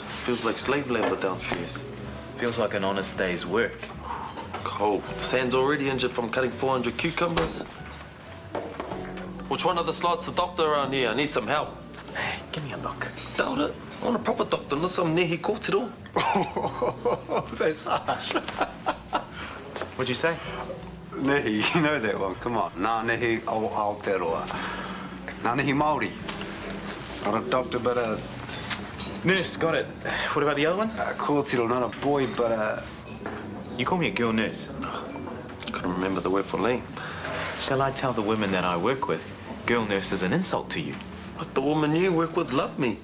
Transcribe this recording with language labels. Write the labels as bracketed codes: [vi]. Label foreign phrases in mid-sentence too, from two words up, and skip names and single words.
[en] Feels like slave labor downstairs. Feels like an honest day's work. Cold. Sam's already injured from cutting 400 cucumbers. Which one of the slots the doctor around here? I need some help. Give me a look. Doubt it. I want a proper doctor, not some [mi] nehi kōtiro. [en] That's harsh. What'd you say? Nehi, you know that one. Come on. [mi] Nā nehi Aotearoa. Nā nehi Māori. [en] Not a doctor, but a... Nurse, got it. What about the other one? Kōtiro, not a boy, but a... You call me a girl nurse. Couldn't remember the word for lame. Shall I tell the women that I work with, girl nurse is an insult to you? But the woman you work with loved me.